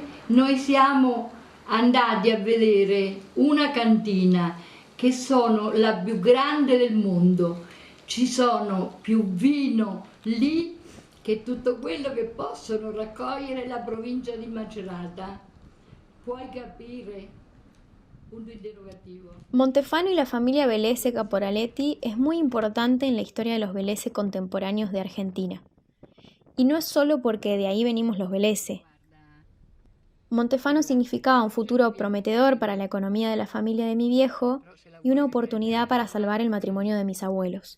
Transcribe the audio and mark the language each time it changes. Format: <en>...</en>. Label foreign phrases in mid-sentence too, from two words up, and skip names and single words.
<it>Noi siamo andati a vedere una cantina che sono la più grande del mondo, ci sono più vino lì che tutto quello che possono raccogliere la provincia di Macerata. Puoi capire? Punto interrogativo.</it> <es>Montefano y la familia Bellezze Caporaletti es muy importante en la historia de los Bellezze contemporáneos de Argentina. Y no es solo porque de ahí venimos los Bellezze. Montefano significaba un futuro prometedor para la economía de la familia de mi viejo y una oportunidad para salvar el matrimonio de mis abuelos.</es>